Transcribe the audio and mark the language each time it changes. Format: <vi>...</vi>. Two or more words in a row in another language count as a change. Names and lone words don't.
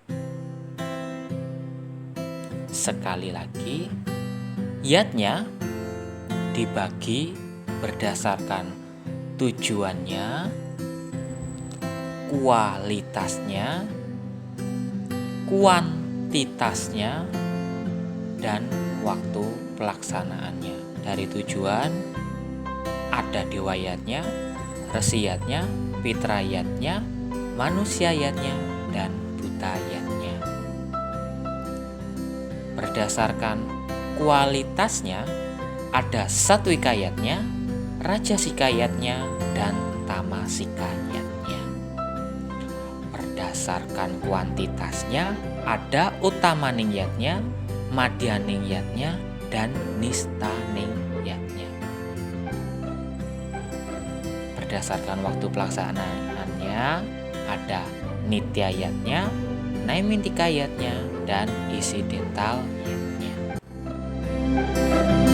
<id>Sekali lagi, yatnya dibagi berdasarkan tujuannya, kualitasnya, kuantitasnya, dan waktu pelaksanaannya. Dari tujuan ada dewa yatnya, resi yatnya, pitra yatnya, manusia yatnya, dan buta yatnya. Berdasarkan kualitasnya ada satwika yatnya, rajasika yatnya, dan tamasika yatnya. Berdasarkan kuantitasnya ada utamaning yatnya, madhyaning yatnya, dan nistaning yatnya. Berdasarkan waktu pelaksanaannya ada nitya yatnya, Naimitikayatnya, dan isi dental yatnya.</id>